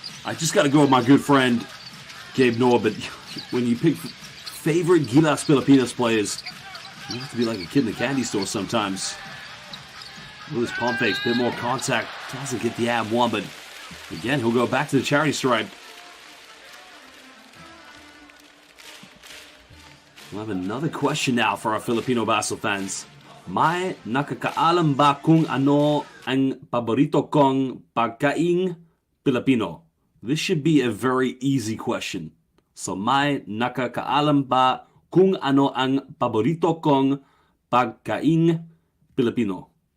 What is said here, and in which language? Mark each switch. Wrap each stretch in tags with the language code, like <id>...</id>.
<en>I just got to go with my good friend, Gabe Noah. But when you pick favorite Gilas Filipinas players, you have to be like a kid in the candy store sometimes. Lewis pump fakes, bit more contact, doesn't get the ab one, but again, he'll go back to the charity stripe. We'll have another question now for our Filipino basketball fans.</en> <tl>May nakakaalam ba kung ano ang paborito kong pagkaing Pilipino?</tl> <en>This should be a very easy question.</en> <tl>So, may nakakaalam ba kung ano ang paborito kong pagkaing Pilipino?</tl>